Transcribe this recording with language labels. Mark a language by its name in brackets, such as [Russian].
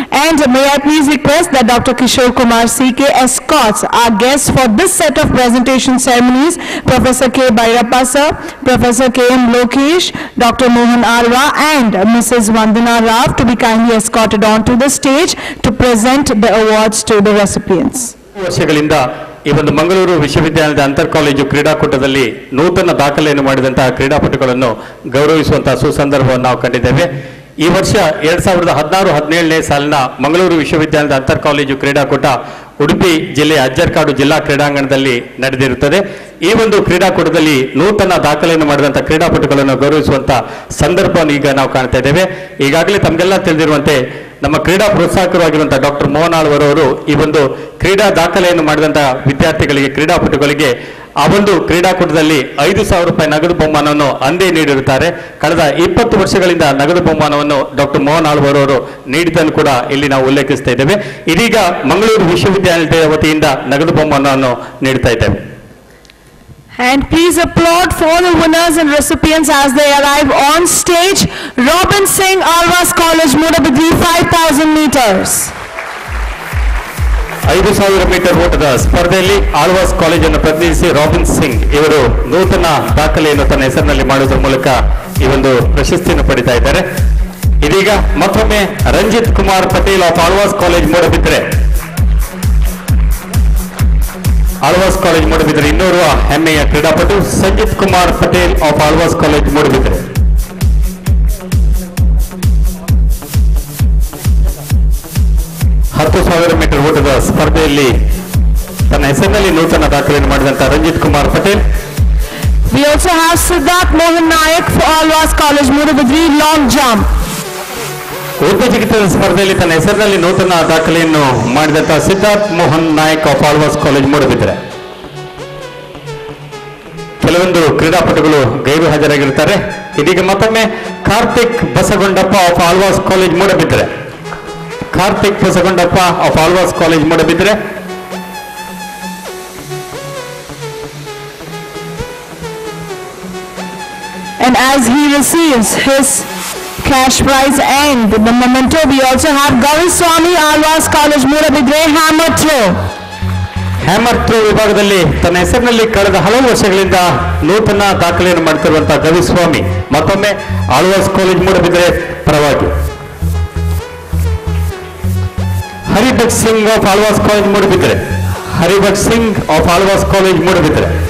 [English] And may I please request that Dr. Kishore Kumar CK escorts our guests for this set of presentation ceremonies, Professor K. Bhairappa sir, Professor K. M. Lokesh, Dr. Mohan Alva and Mrs. Vandana Rao to be kindly escorted onto the stage to present the awards to the recipients. [Kannada] ವರ್ಷಗಳಿಂದ ಈ ಒಂದು ಮಂಗಳೂರು ವಿಶ್ವವಿದ್ಯಾಲಯದ ಅಂತರ್ college ಕ್ರೀಡಾಕೂಟದಲ್ಲಿ ನೂತನ ದಾಖಲೆಯನ್ನು ಮಾಡಿದಂತಹ ಕ್ರೀಡಾಪಟುಗಳನ್ನು ಗೌರವಿಸುವಂತಹ ಸುಸಂದರ್ಭವನ್ನು ನಾವು ಕಂಡಿದ್ದೇವೆ. ಈ ವರ್ಷ 2016-17ನೇ ಸಾಲಿನ ಮಂಗಳೂರು ವಿಶ್ವವಿದ್ಯಾಲಯದ ಅಂತರ್ ಕಾಲೇಜು ಕ್ರೀಡಾಕೂಟ ಉಡುಪಿ ಜಿಲ್ಲೆಯ ಅಜ್ಜರ್ಕಾಡು ಜಿಲ್ಲಾ ಕ್ರೀಡಾಂಗಣದಲ್ಲಿ ನಡೆದಿರುತ್ತದೆ. ಈ ಒಂದು ಕ್ರೀಡಾಕೂಟದಲ್ಲಿ ನೂತನ ದಾಖಲೆಯನ್ನು ಮಾಡಿದಂಥ ಕ್ರೀಡಾಪಟುಗಳನ್ನು ಗೌರವಿಸುವಂತ ಸಂದರ್ಭವನ್ನು ಈಗ ನಾವು ಕಾಣ್ತಾ ಇದ್ದೇವೆ. ಈಗಾಗಲೇ ತಮಗೆಲ್ಲ ತಿಳಿದಿರುವಂತೆ ನಮ್ಮ ಕ್ರೀಡಾ ಪ್ರೋತ್ಸಾಹಕರಾಗಿರುವಂತಹ ಡಾಕ್ಟರ್ ಮೋಹನ್ ಆಳ್ವರವರು ಈ ಒಂದು ಕ್ರೀಡಾ ದಾಖಲೆಯನ್ನು ಮಾಡಿದಂತಹ ವಿದ್ಯಾರ್ಥಿಗಳಿಗೆ, ಕ್ರೀಡಾಪಟುಗಳಿಗೆ ಆ ಒಂದು ಕ್ರೀಡಾಕೂಟದಲ್ಲಿ 5,000 ರೂಪಾಯಿ ನಗದು ಬಹುಮಾನವನ್ನು ಅಂದೇ ನೀಡಿರುತ್ತಾರೆ. ಕಳೆದ 20 ವರ್ಷಗಳಿಂದ ನಗದು ಬಹುಮಾನವನ್ನು ಡಾಕ್ಟರ್ ಮೋಹನ್ ಆಳ್ವರವರು ನೀಡಿದ್ದನ್ನು ಕೂಡ ಇಲ್ಲಿ ನಾವು ಉಲ್ಲೇಖಿಸ್ತಾ ಇದ್ದೇವೆ. ಇದೀಗ ಮಂಗಳೂರು ವಿಶ್ವವಿದ್ಯಾಲಯದ ವತಿಯಿಂದ ನಗದು ಬಹುಮಾನವನ್ನು ನೀಡ್ತಾ ಇದ್ದೇವೆ. [English] And please applaud for the winners and recipients as they arrive on stage. Robin Singh, Alvas College, Mudabidri, 5,000 meters. [Kannada] 5,000 metre ಓಟದ ಸ್ಪರ್ಧೆಯಲ್ಲಿ ಆಳ್ವಾಸ್ ಕಾಲೇಜನ್ನು ಪ್ರತಿನಿಧಿಸಿ ರಾಬಿನ್ ಸಿಂಗ್ ಇವರು ನೂತನ ದಾಖಲೆಯನ್ನು ತನ್ನ ಹೆಸರಿನಲ್ಲಿ ಮಾಡುವುದರ ಮೂಲಕ ಈ ಒಂದು ಪ್ರಶಸ್ತಿಯನ್ನು ಪಡಿತಾ ಇದ್ದಾರೆ. ಇದೀಗ ಮತ್ತೊಮ್ಮೆ Ranjit Kumar Patel of Alva's college Moodbidri, Alva's college Moodbidri ಇನ್ನೋರ್ವ ಹೆಮ್ಮೆಯ ಕ್ರೀಡಾಪಟು ಸಂಜಿತ್ ಕುಮಾರ್ ಪಟೇಲ್ ಆಫ್ ಆಳ್ವಾಸ್ ಕಾಲೇಜ್ ಮೂಡಬಿದ್ರೆ. ಹತ್ತು 10,000 ಮೀಟರ್ ಓಟದ ಸ್ಪರ್ಧೆಯಲ್ಲಿ ತನ್ನ ಹೆಸರಿನಲ್ಲಿ ನೂತನ ದಾಖಲೆಯನ್ನು ಮಾಡಿದಂತಹ Ranjit Kumar Patel. [English] We also have Siddharth Mohan Nayak for Alvas College, Mudabidri, long jump. [Kannada] ಉದ್ದ ಜಿಗಿತದ ಸ್ಪರ್ಧೆಯಲ್ಲಿ ತನ್ನ ಹೆಸರಿನಲ್ಲಿ ನೂತನ ದಾಖಲೆಯನ್ನು ಮಾಡಿದಂತಹ ಸಿದ್ಧಾರ್ಥ್ ಮೋಹನ್ ನಾಯಕ್ ಆಫ್ ಆಳ್ವಾಸ್ ಕಾಲೇಜ್ ಮೂಡಬಿದ್ರೆ. ಕೆಲವೊಂದು ಕ್ರೀಡಾಪಟುಗಳು ಗೈರು ಹಾಜರಾಗಿರುತ್ತಾರೆ. ಇದೀಗ ಮತ್ತೊಮ್ಮೆ Karthik ಬಸಗೊಂಡಪ್ಪ of Alva's college Moodbidri. Karthik ಬಸಗೊಂಡಪ್ಪ of Alva's college Moodbidri. [English] And as he receives his cash prize and the memento, we also have Gauri Swami, Alvas College, Mudabidre, hammer throw. [Kannada] Hammer throw ವಿಭಾಗದಲ್ಲಿ ತನ್ನ ಹೆಸರಿನಲ್ಲಿ ಕಳೆದ ಹಲವು ವರ್ಷಗಳಿಂದ ನೂತನ ದಾಖಲೆಯನ್ನು ಮಾಡುತ್ತಿರುವಂತಹ ಗವಿಸ್ವಾಮಿ ಮತ್ತೊಮ್ಮೆ ಆಳ್ವಾಸ್ ಕಾಲೇಜ್ ಮೂಡಬಿದ್ರೆ ಪರವಾಗಿ. ಹರಿಭಟ್ Singh of Alva's college Moodbidri. ಹರಿಭಟ್ Singh of Alva's college Moodbidri.